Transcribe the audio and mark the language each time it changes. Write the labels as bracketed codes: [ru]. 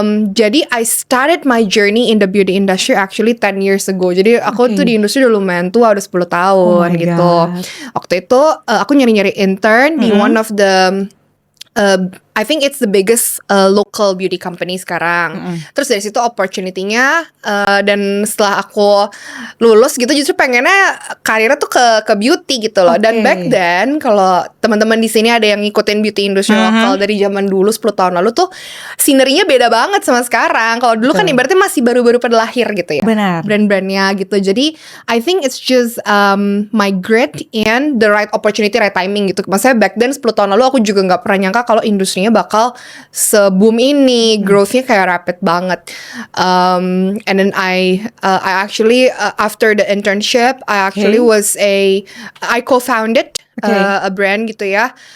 [en] Jadi I started my journey in the beauty industry actually 10 years ago. [id] Jadi aku tuh di industri udah lumayan tua, udah 10 tahun gitu. Waktu itu aku nyari-nyari intern di [en] one of the I think it's the biggest local beauty company [id] sekarang. Terus dari situ opportunity-nya dan setelah aku lulus gitu justru pengennya karirnya tuh ke beauty gitu loh. Dan [en] back then [id] kalau teman-teman di sini ada yang ngikutin [en] beauty industry [id] lokal dari zaman dulu 10 tahun lalu tuh sinerinya beda banget sama sekarang. Kalau dulu kan ibaratnya masih baru-baru pada lahir gitu ya. Benar. Brand-brandnya gitu. [en] Jadi I think it's just my grit and the right opportunity, right timing gitu. [id] Maksudnya [en] back then [id] 10 tahun lalu aku juga gak pernah nyangka kalau industrinya bakal se-boom ini, growth-nya kayak rapid banget. [en] And then I actually after the internship, I actually I co-founded a brand gitu ya.